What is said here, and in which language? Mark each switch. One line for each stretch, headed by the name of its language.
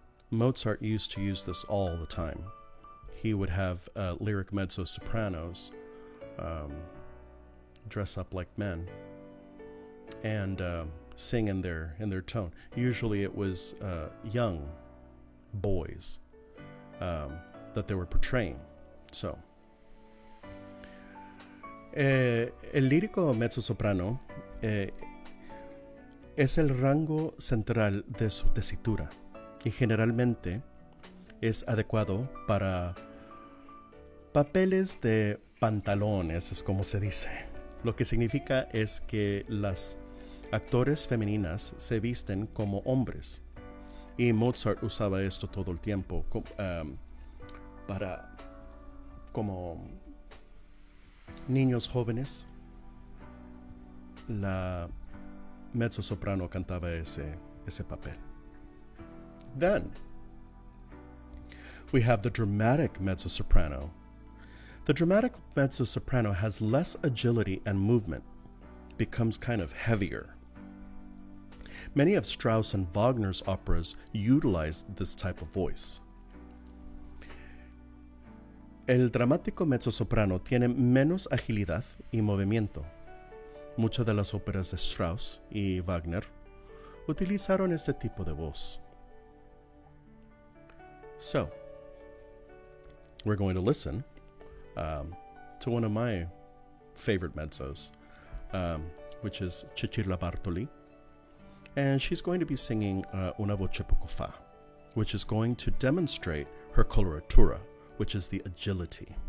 English: Mozart used to use this all the time. He would have lyric mezzo-sopranos dress up like men and sing in their tone. Usually it was young boys that they were portraying.
Spanish: So, el lírico mezzo-soprano es el rango central de su tesitura y generalmente es adecuado para papeles de pantalones, es como se dice. Lo que significa es que las actores femeninas se visten como hombres. Y Mozart usaba esto todo el tiempo para como niños jóvenes. La mezzo-soprano cantaba ese papel.
English: Then we have the dramatic mezzo-soprano. The dramatic mezzo-soprano has less agility and movement, becomes kind of heavier. Many of Strauss and Wagner's operas utilized this type of voice.
Spanish: El dramático mezzo-soprano tiene menos agilidad y movimiento. Muchas de las óperas de Strauss y Wagner utilizaron este tipo de voz.
English: So, we're going to listen to one of my favorite mezzos, which is Cecilia Bartoli. And she's going to be singing Una voce poco fa, which is going to demonstrate her coloratura, which is the agility.